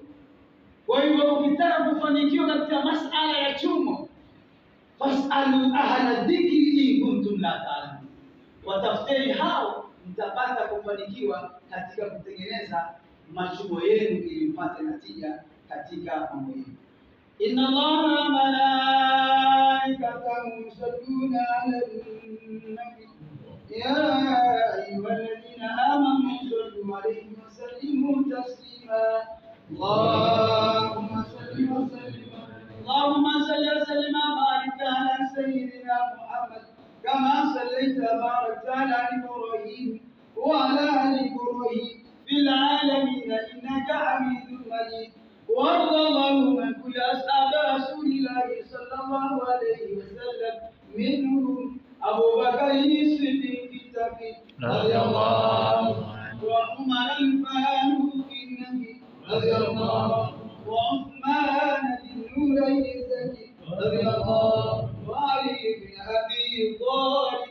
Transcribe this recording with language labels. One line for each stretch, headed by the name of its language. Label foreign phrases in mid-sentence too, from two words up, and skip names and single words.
Swahili: Kwa hivyo ukitaka kufanikiwa katika masala ya chumo,
Arabic: فاسألوا أهل الذكر إن كنتم لا تعلمون,
Swahili: watafuteni hao mtapata kufanikiwa katika kutengeneza machumo yenu ili mpate natija katika mambo yenu.
Arabic: إن الله وملائكته يصلون على النبي يا أيها الذين آمنوا صلوا عليه وسلموا تسليما. اللهم صل وسلم وبارك على سيدنا محمد كما صليت وباركت على إبراهيم وعلى آل إبراهيم في العالمين إنك حميد مجيد. وارض اللهم عن كل أصحاب رسول الله صلى الله عليه وسلم، منهم أبو بكر الصديق رضي الله عنه، وعمر الفاروق النبي رضي الله، وعثمان ذي النورين الزكي رضي الله، وعلي بن أبي طالب.